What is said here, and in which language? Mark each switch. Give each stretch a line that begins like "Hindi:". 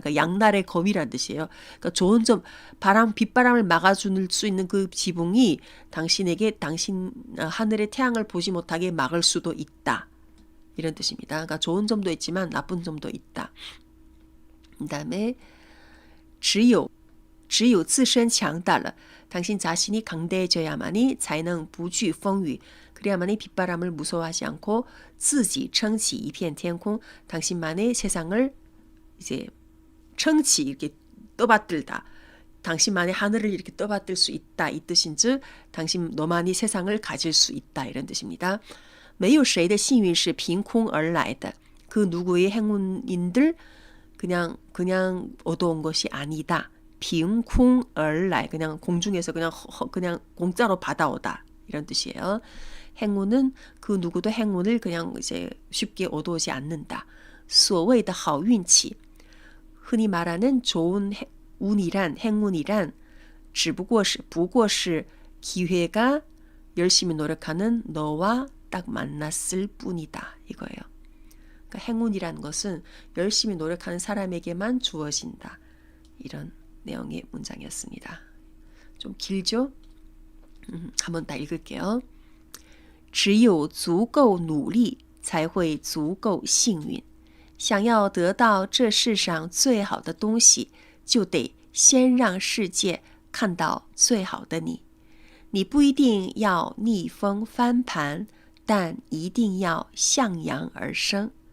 Korean: 그러니까 양날의 검이라는 뜻이에요. 그러니까 좋은 점, 빗바람을 막아줄 수 있는 그 지붕이 당신에게 하늘의 태양을 보지 못하게 막을 수도 있다. 이런 뜻입니다. 그러니까 좋은 점도 있지만 나쁜 점도 있다. 그 다음에
Chinese: 只有自身强大了.
Korean: 당신 자신이 강대해져야만이
Chinese: 才能不惧风雨.
Korean: 그래야만이 빗바람을 무서워하지 않고
Chinese: 自己撑起一片天空.
Korean: 당신만의 세상을 이제 撑起 이렇게 떠받들다. 당신만의 하늘을 이렇게 떠받들 수 있다. 이 뜻인즉 너만이 세상을 가질 수 있다. 이런 뜻입니다.
Chinese: 没有谁的幸运是凭空而来的.
Korean: 그 누구의 행운인들 그냥 얻어온 것이 아니다. 凭空而来, 그냥 공중에서 그냥 공짜로 받아오다. 이런 뜻이에요. 행운은 그 누구도 행운을 그냥 이제 쉽게 얻어오지 않는다.
Chinese: 所谓的好运气,
Korean: 흔히 말하는 좋은 운이란 행운이란
Chinese: 不过是
Korean: 기회가 열심히 노력하는 너와 딱 만났을 뿐이다. 이거예요. 그러니까 행운이라는 것은 열심히 노력하는 사람에게만 주어진다. 이런 내용의 문장이었습니다. 좀 길죠? 한번 다 읽을게요.
Chinese: 只有足够努力才会足够幸运。想要得到这世上最好的东西，就得先让世界看到最好的你。你不一定要逆风翻盘，但一定要向阳而生。